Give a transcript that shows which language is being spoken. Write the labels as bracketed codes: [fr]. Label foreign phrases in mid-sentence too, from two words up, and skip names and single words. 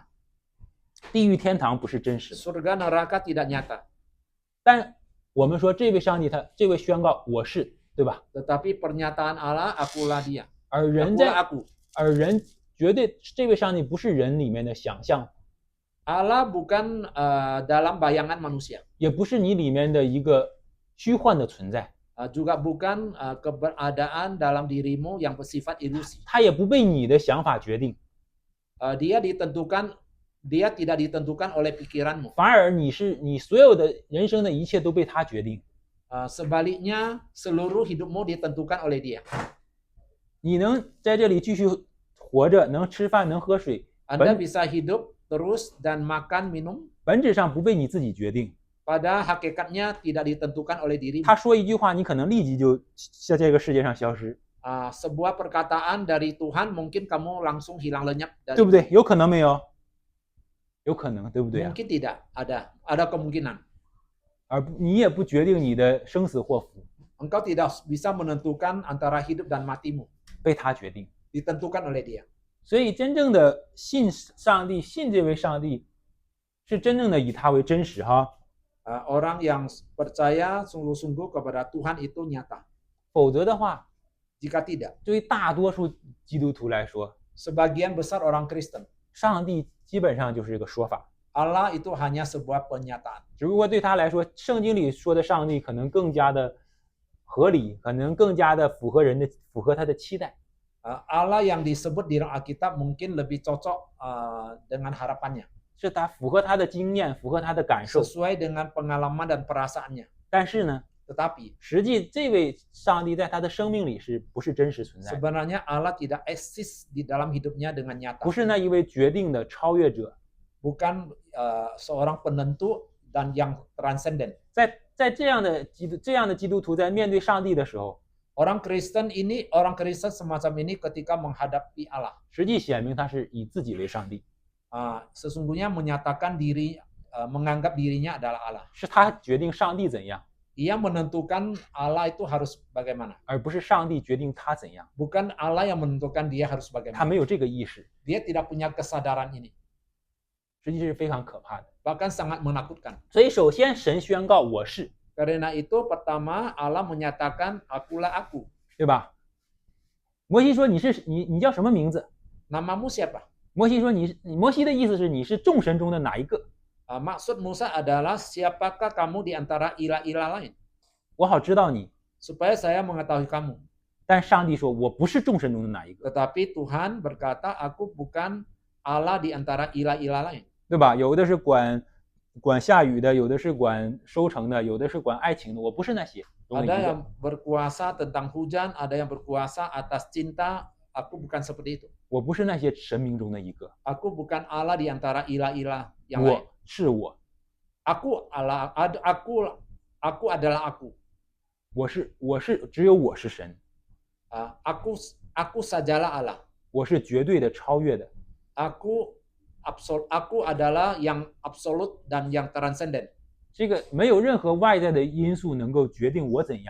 [zh] 地狱天堂不是真实的。 [id] Surga neraka tidak nyata. [zh] 但我们说这位上帝这位宣告我是，对吧？ [id] Tetapi pernyataan Allah, akulah dia. [zh] 而人 [id] Akulah [zh] 在 [id] aku. [zh] 而人绝对这位上帝不是人里面的想象， [id] Allah bukan dalam bayangan manusia. [zh] 也不是你里面的一个虚幻的存在， [id] Juga bukan keberadaan dalam dirimu yang bersifat ilusi. [zh] 他也不被你的想法决定， [id] Dia tidak ditentukan oleh pikiranmu. [zh] 反而你所有的人生的一切都被他决定。 [id] Sebaliknya, seluruh hidupmu ditentukan oleh dia. [zh] 你能在这里继续活着，能吃饭，能喝水， [id] Anda bisa hidup terus dan makan minum. [zh] 本质上不被你自己决定。 [id] Pada hakikatnya tidak ditentukan oleh dirimu. [zh] 他说一句话，你可能立即就在这个世界上消失， [id] Sebuah perkataan dari Tuhan mungkin kamu langsung hilang lenyap. [zh] 对不对？有可能没有？有可能，对不对啊？ [id] Mungkin tidak, ada kemungkinan. [zh] 而你也不决定你的生死祸福， [id] Engkau tidak bisa menentukan antara hidup dan matimu. [zh] 被他决定。 [id] Ditentukan oleh dia. [zh] 所以真正的信上帝，信这位上帝，是真正的以他为真实哈。 [id] Orang yang percaya sungguh-sungguh kepada Tuhan itu nyata. [zh] 否则的话， [id] Jika tidak, [zh] 对于大多数基督徒来说， [id] sebagian besar orang Kristen, [zh] 上帝基本上就是一个说法。 [id] Allah itu hanya sebuah penyataan. [zh] 只不过对他来说，圣经里说的上帝可能更加的合理，可能更加的符合他的期待。 [id] Allah yang disebut di dalam Alkitab mungkin lebih cocok dengan harapannya, [zh] 是他符合他的经验，符合他的感受。 [id] sesuai dengan pengalaman dan perasaannya. [zh] 但是呢， [id] Tetapi [zh] 实际这位上帝在他的生命里不是真实存在的， [id] sebenarnya Allah tidak eksis di dalam hidupnya dengan nyata. [zh] 不是那一位决定的超越者。 [id] Bukan seorang penentu dan yang transenden. [zh] 在这样的基督徒在面对上帝的时候， [id] Orang Kristen semacam ini ketika menghadapi Allah, [zh] 实际显明他是以自己为上帝， [id] sesungguhnya menyatakan diri, menganggap dirinya adalah Allah. [zh] 是他决定上帝怎样， [id] Ia menentukan Allah itu harus bagaimana. [zh] 而不是上帝决定他怎样。 [id] Bukan Allah yang menentukan dia harus [zh] 他 [id] bagaimana. [zh] 没有这个意识， [id] Dia tidak punya kesadaran ini. [zh] 实际是非常可怕的。 [id] Bahkan sangat menakutkan. [zh] 所以，首先神宣告我是， [id] Karena itu pertama Allah menyatakan akulah aku. [zh] 对吧？摩西说你叫什么名字？ [id] Namamu siapa? [zh] 摩西说摩西的意思是你是众神中的哪一个？ [id] Maksud Musa adalah siapakah kamu di antara ilah-ilah lain? [zh] 我好知道你。 [id] Supaya saya mengetahui kamu. [zh] 但上帝说我不是众神中的哪一个， [id] Tetapi Tuhan berkata, aku bukan Allah di antara ilah-ilah lain. [zh] 对吧？有的是管下雨的，有的是管收成的，有的是管爱情的，我不是那些中的一 [id] Ada [zh] 个。 [id] yang berkuasa tentang hujan, ada yang berkuasa atas cinta. Aku bukan seperti itu. [zh] 我不是那些神明中的一个， [id] Aku bukan Allah di antara ilah-ilah yang lain. [zh] 我是我， [id] Aku adalah aku. [zh] 我是只有我是神， [id] Aku sajalah Allah. [zh] 我是绝对的超越的， [id] Aku adalah yang absolut dan yang transenden. [zh] 这个没有任何外在的因素能够决定我怎样，